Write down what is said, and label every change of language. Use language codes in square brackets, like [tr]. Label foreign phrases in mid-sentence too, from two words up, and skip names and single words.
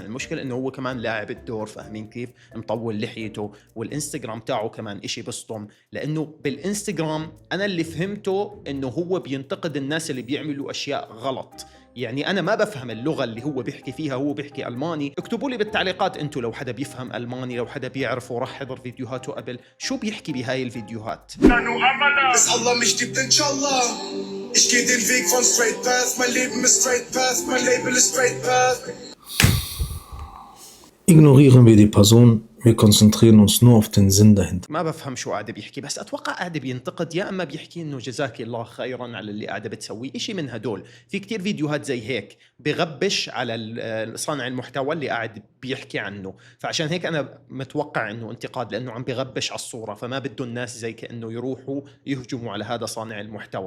[ar] المشكله انه هو كمان لاعب الدور، فاهمين كيف؟ مطول لحيته، والانستغرام تاعه كمان اشي بصدم، لانه بالانستغرام انا اللي فهمته انه هو بينتقد الناس اللي بيعملوا اشياء غلط. يعني انا ما بفهم اللغه اللي هو بيحكي فيها، هو بيحكي الماني. اكتبوا لي بالتعليقات انتم لو حدا بيفهم الماني، لو حدا بيعرف وراح حضر فيديوهاته قبل، شو بيحكي بهاي الفيديوهات. [de] Bis Allah mich liebt, inshallah. Ich geh den Weg von [en] Straight Path. [de] Mein Leben ist [en] Straight Path. [de] Mein Label ist [en] Straight Path. [de] Ignorieren wir die Person, wir konzentrieren uns nur auf den Sinn dahinter. [ar] ما بفهم شو قاعد بيحكي، بس اتوقع قاعد بينتقد، يا اما بيحكي انه جزاك الله خيرا على اللي قاعده بتسويه، اشي من هدول. في كتير فيديوهات زي هيك بغبش على صانع المحتوى اللي قاعد بيحكي عنه. فعشان هيك أنا متوقع إنه انتقاد، لأنه عم بغبش على الصورة، فما بده الناس زي كأنه يروحوا يهجموا على هذا صانع المحتوى.